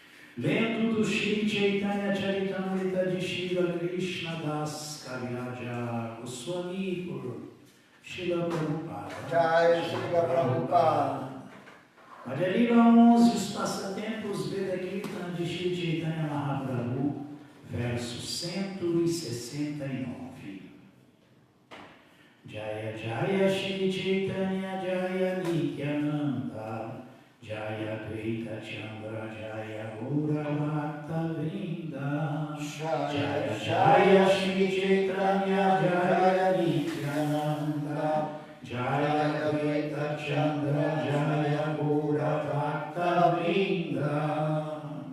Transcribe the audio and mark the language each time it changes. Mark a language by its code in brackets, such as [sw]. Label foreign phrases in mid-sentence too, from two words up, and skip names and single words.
[pt] Lendo do Shri Chaitanya Charitamrita de Srila Krishna Das Kaviraja Goswami por Srila Prabhupada. Jai Srila Prabhupada. Madhya Lila 11, os passatempos Veda Kirtan de Shri Chaitanya Mahaprabhu, verso 169. [sa] जय जय श्री चैतन्य जय नित्यानन्द जय द्वैत चन्द्र जय गौर भक्त वृन्द जय जय श्री चैतन्य जय नित्यानन्द जय द्वैत चन्द्र जय गौर भक्त वृन्द.